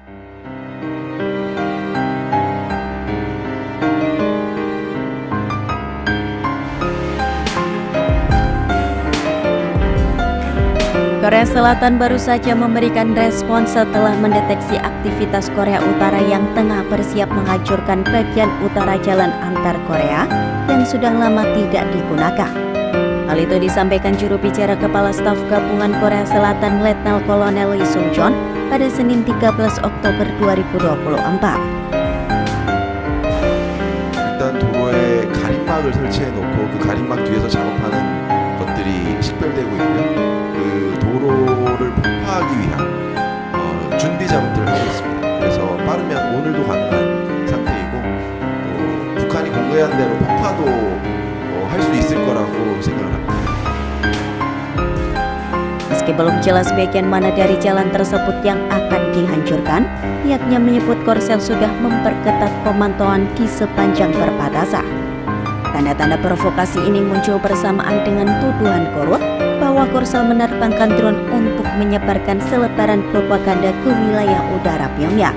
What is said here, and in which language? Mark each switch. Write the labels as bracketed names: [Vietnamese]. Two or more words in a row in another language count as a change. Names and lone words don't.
[Indonesian] Korea Selatan baru saja memberikan respons setelah mendeteksi aktivitas Korea Utara yang tengah bersiap menghancurkan bagian utara jalan antar Korea yang sudah lama tidak digunakan. Hal itu disampaikan juru bicara Kepala Staf Gabungan Korea Selatan Letnan Kolonel Lee Sung-jeon pada Senin 13 Oktober 2024. [Korean] 일단 도로에 가림막을 설치해놓고 그 가림막 뒤에서 작업하는 것들이 식별되고 있고요. 그 도로를 폭파하기 위한 준비 작업들을 하고 있습니다. 그래서 빠르면 오늘도 가능한 상태이고 또 북한이 공개한 대로 폭파도 할 수 있을 거라고 생각을 합니다. [Indonesian] Meski belum jelas bagian mana dari jalan tersebut yang akan dihancurkan, pihaknya menyebut Korsel sudah memperketat pemantauan di sepanjang perbatasan. Tanda-tanda provokasi ini muncul bersamaan dengan tuduhan Korut bahwa Korsel menerbangkan drone untuk menyebarkan selebaran propaganda ke wilayah udara Pyongyang.